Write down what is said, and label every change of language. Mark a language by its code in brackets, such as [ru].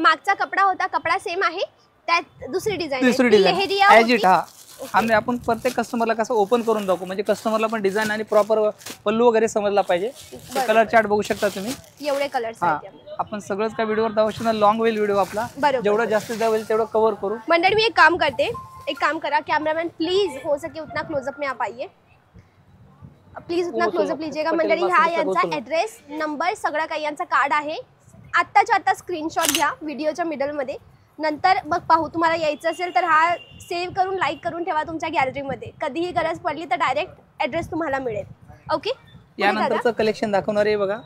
[mr] मागचा कपडा होता, कपडा सेम आहे, त्यात दुसरी डिझाईन आम्ही आपण प्रत्येक कस्टमरला कसं ओपन करून दाखवू म्हणजे कस्टमरला पण डिझाईन आणि प्रॉपर पल्लू वगैरे समजला पाहिजे। कलर चार्ट बघू शकता तुम्ही। एवढे कलर्स आपण सगळंच काय व्हिडिओवर दाखवू ना, लॉंग होईल व्हिडिओ आपला। जेवढं जास्तीत होईल तेवढं कव्हर करू। मंडळी मी एक काम करते, एक काम करा [hi] कैमरामैन प्लीज हो सके उतना क्लोजअप में आप आइए, प्लीज उतना क्लोजअप लीजिएगा। [mr] मंडळी हा यांचा ऍड्रेस नंबर सगळं काही यांचा कार्ड आहे। आत्ताच्या आता स्क्रीनशॉट घ्या व्हिडिओच्या मिडल मध्ये, नंतर मग पाहू। तुम्हाला यायचं असेल तर हा सेव्ह करून लाईक करून ठेवा तुमच्या गॅलरीमध्ये। कधीही गरज पडली तर डायरेक्ट ऍड्रेस तुम्हाला मिळेल। ओके, यानंतरचं कलेक्शन दाखवणार आहे बघा।